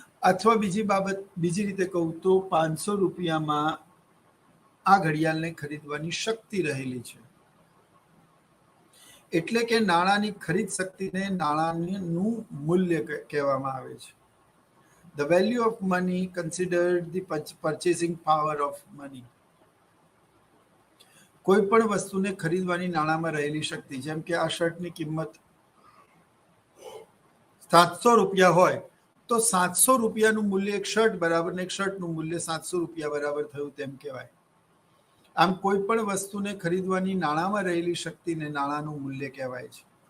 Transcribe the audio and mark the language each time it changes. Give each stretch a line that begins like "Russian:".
Gujarati: અથવા બીજી રીતે કહું તો 500 રૂપિયામાં આ ઘડિયાળને ખરીદવાની શક્તિ રહેલી છે. એટલે કે નાણાંની ખરીદ શક્તિને નાણાંનું મૂલ્ય કહેવામાં આવે છે.
English: The value of money considered the purchasing power of money.
Gujarati: કોઈ પણ વસ્તુને ખરીદવાની નાણાંમાં રહેલી શક્તિ, જેમ કે આ શર્ટની કિંમત 700 રૂપિયા હોય તો 700 રૂપિયાનું મૂલ્ય એક શર્ટ બરાબર ને એક શર્ટનું મૂલ્ય 700 રૂપિયા બરાબર થયું તેમ કહેવાય. આમ કોઈ પણ વસ્તુને ખરીદવાની નાણાંમાં રહેલી શક્તિને નાણાંનું મૂલ્ય કહેવાય છે.